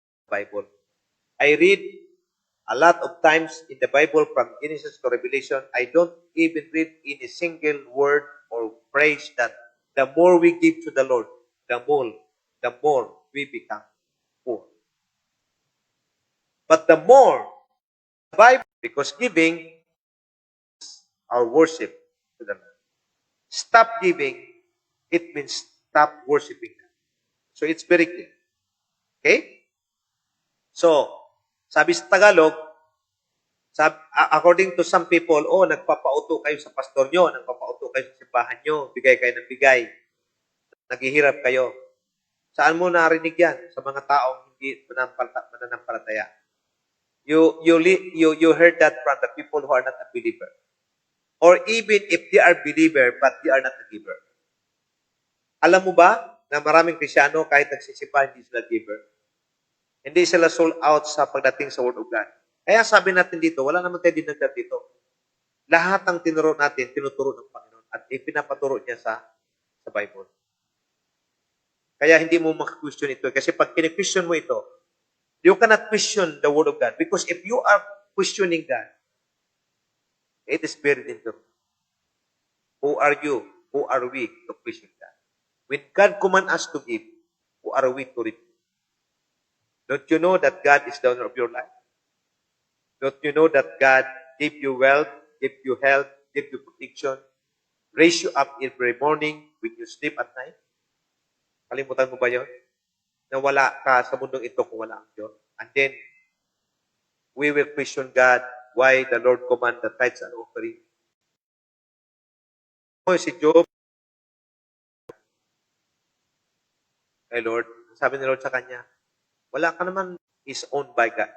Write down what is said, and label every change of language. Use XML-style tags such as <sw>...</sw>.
<en>Bible. I read a lot of times in the Bible from Genesis to Revelation, I don't even read in a single word or phrase that the more we give to the Lord, the more we become poor. But the more the Bible, because giving is our worship to the Lord. Stop giving, it means stop worshiping God. So it's very clear. Okay?</en> <tl>So, sabi sa Tagalog,</tl> <en>according to some people,</en> <tl>nagpapauto kayo sa pastor nyo, nagpapauto kayo sa simbahan nyo, bigay kayo ng bigay, naghihirap kayo. Saan mo narinig yan? Sa mga taong hindi mananampalataya.</tl> <en>You heard that from the people who are not a believer. Or even if they are believer, but they are not a giver.</en> <tl>Alam mo ba na maraming Krisyano, kahit nagsisimba, hindi sila giver? Hindi sila sold out sa pagdating sa Word of God. Kaya sabi natin dito, wala naman tayo dinagdag dito. Lahat ng tinuro natin, tinuturo ng Panginoon at ipinapaturo niya sa Bible. Kaya hindi mo maka-question ito. Kasi pag kini-question mo ito,</tl> <en>you cannot question the Word of God. Because if you are questioning God, it is very dangerous. Who are you? Who are we to question God? When God commands us to give, who are we to receive? Don't you know that God is the owner of your life? Don't you know that God gave you wealth, gave you health, gave you protection, raise you up every morning when you sleep at night?</en> <tl>Kalimutan mo ba yun? Na wala ka sa mundong ito kung wala ang Diyos.</tl> <en>And then, we will question God why the Lord command the tithes and offering.</en> <tl>Si Job,</tl> <en>hey Lord,</en> <tl>sabi ni Lord sa kanya, wala ka naman,</tl> <en>is owned by God.</en>